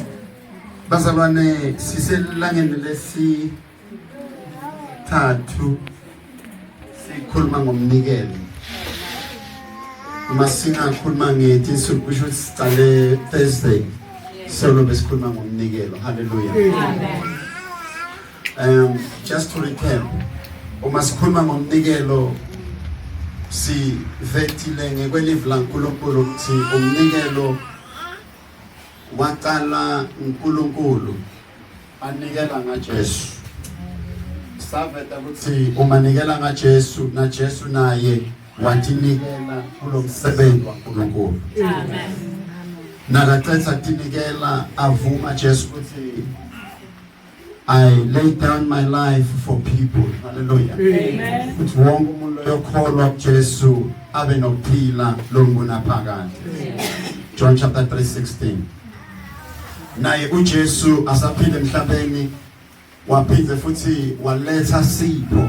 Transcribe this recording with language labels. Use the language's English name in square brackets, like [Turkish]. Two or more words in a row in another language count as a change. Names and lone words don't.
[Zulu] Bazalwane siselangeni lesithathu sikhuluma ngomnikelo. Masingakhuluma ngethi kusho ukuthi sicale Thursday solo besikhuluma ngomnikelo. Hallelujah. Amen. [English] Just to recap, [Zulu] uma sikhuluma ngomnikelo si vetile ngekwelive laNkulunkulu ukuthi umnikelo waqala uNkulunkulu anikela ngaJesu. Saveta ukuthi umanikela ngaJesu naJesu naye watinikela kulo msebenzi waNkulunkulu. Amen. Nakaqeda tinikela avuma Jesu ukuthi [English] I lay down my life for people. [Zulu] Hallelujah. Amen. Ukuthi wonke umuntu oyokholwa kuJesu abe nokuphila longunaphakade. [English] John chapter 3:16. [Zulu] Naye uJesu asaphila emhlabeni waphinde futhi waletha sipho.